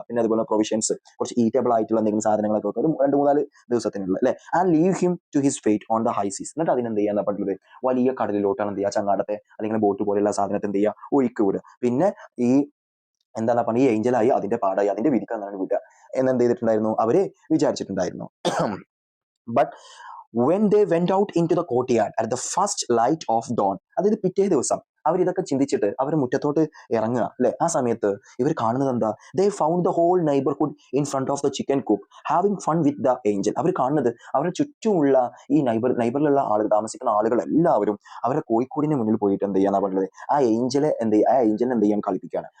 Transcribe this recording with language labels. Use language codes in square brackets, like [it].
[ml] പിന്നെ അതുപോലെ പ്രൊവിഷൻസ്, കുറച്ച് ഈറ്റബിൾ ആയിട്ടുള്ള എന്തെങ്കിലും സാധനങ്ങളൊക്കെ വെക്കുക, ഒരു 2-3 ദിവസത്തിനുള്ള, അല്ലെ. [en] And leave him to his fate on the high seas. [ml] എന്നിട്ട് അതിനെന്ത് ചെയ്യാന്ന് പറഞ്ഞിട്ടുള്ളത് വലിയ കടലിലോട്ടാണ് എന്ത് ചെയ്യുക, ചങ്ങാടത്തെ അല്ലെങ്കിൽ ബോട്ട് പോലെയുള്ള സാധനത്തെ എന്ത് ചെയ്യുക, ഒഴുക്കി വിടുക. പിന്നെ ഈ എന്താ പറഞ്ഞ ഈ ഏഞ്ചലായി അതിന്റെ പാടായി അതിന്റെ വിധിക്ക് അങ്ങനെ വിടുക എന്നെന്ത് ചെയ്തിട്ടുണ്ടായിരുന്നു, അവര് വിചാരിച്ചിട്ടുണ്ടായിരുന്നു. [en] but when they went out into the courtyard at the first light of dawn, [ml] അതായത് പിറ്റേ ദിവസം അവരിതൊക്കെ ചിന്തിച്ചിട്ട് അവർ മുറ്റത്തോട്ട് ഇറങ്ങുക അല്ലെ. ആ സമയത്ത് ഇവർ കാണുന്നത് എന്താ? [en] They found the whole neighbourhood in front of the chicken coop having fun with the angel. [ml] അവർ കാണുന്നത് അവരുടെ ചുറ്റുമുള്ള ഈ നൈബറിലുള്ള ആളുകൾ, താമസിക്കുന്ന ആളുകൾ എല്ലാവരും അവരുടെ കോഴിക്കൂടിന് മുന്നിൽ പോയിട്ട് എന്ത് ചെയ്യാന്നാ പറഞ്ഞത്, ആ ഏഞ്ചലിനെ എന്ത് ചെയ്യാൻ കളിപ്പിക്കുകയാണ്.